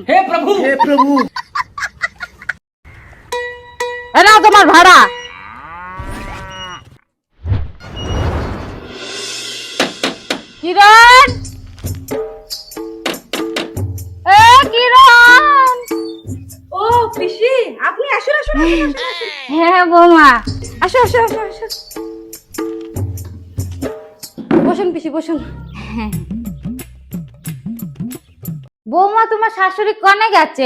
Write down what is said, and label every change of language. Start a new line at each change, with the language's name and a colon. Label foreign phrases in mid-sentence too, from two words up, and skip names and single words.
Hindi: हे प्रभु हे प्रभु। है ना तुम्हार भाड़ा? किरण, ए किरण।
Bangla: ও পিসি আপনি আসুন আসুন আসুন, আসুন, আসুন। হ্যাঁ বৌমা, আসো আসো আসো আসো। বসুন পিসি বসুন। বৌমা তোমার শাশুড়ি কনে গেছে?